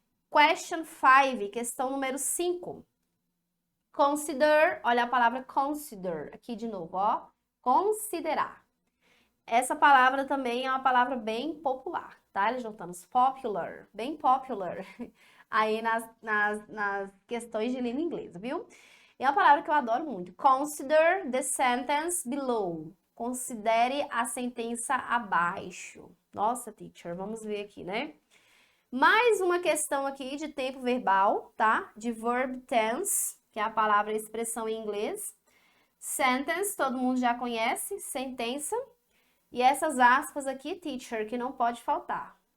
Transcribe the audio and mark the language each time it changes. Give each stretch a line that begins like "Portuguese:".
English: Question 5,
Portuguese: questão número 5. Consider, olha a palavra consider aqui de novo, ó. Considerar. Essa palavra também é uma palavra bem popular, tá? Eles juntamos popular, bem popular, aí nas questões de língua inglesa, viu? E é uma palavra que eu adoro muito.
English: Consider the sentence below.
Portuguese: Considere a sentença abaixo. Nossa, teacher, vamos ver aqui, né? Mais uma questão aqui de tempo verbal, tá? De verb tense, que é a palavra expressão em inglês. Sentence, todo mundo já conhece, sentença. E essas aspas aqui, teacher, que não pode faltar.